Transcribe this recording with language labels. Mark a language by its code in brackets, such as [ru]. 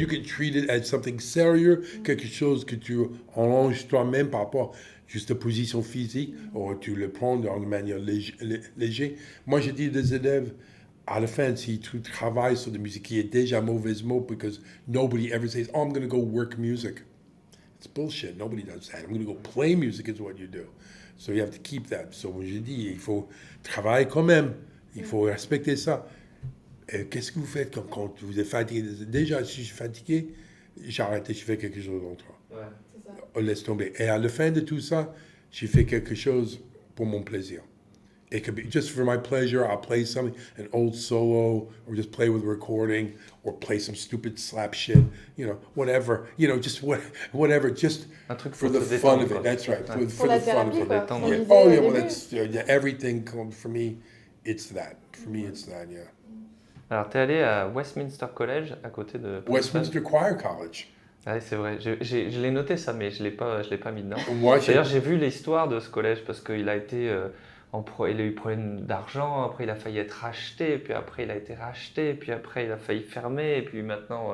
[en] You could treat it as something [fr] sérieux, quelque chose que tu enlanges toi-même par rapport juste à position physique, ou tu le prends d'une manière légère. Moi, je dis aux élèves, à la fin, si tu travailles sur de musique qui est déjà mauvaise mot, [en] because nobody ever says, oh, I'm going to go work music. It's bullshit. Nobody does that. I'm going to go play music is what you do. So you have to keep that. [fr] So j'ai dit, il faut travailler quand même. Il faut respecter ça. Et qu'est-ce que vous faites quand vous êtes fatigué? Déjà, si je suis fatigué, j'arrête et je fais quelque chose d'autre. Laisse tomber. Et à la fin de tout ça, j'ai fait quelque chose pour mon plaisir. [en] It could be just for my pleasure. I'll play something, an old solo, or just play with a recording, or play some stupid slap shit, you know, whatever, you know, just whatever, just for the fun of it. That's right, for the fun of it. Oh yeah, well that's everything. For me, it's that. For me, it's that. Yeah. [fr] Alors, tu es allé à Westminster College, à côté de Princeton. Westminster Choir College. Ah, c'est vrai, je l'ai noté ça, mais je l'ai pas mis dedans. Moi, d'ailleurs, j'ai vu l'histoire de ce collège parce qu'il a été, il a eu problème d'argent, après il a failli être racheté, puis après il a été racheté, puis après il a failli fermer, et puis maintenant...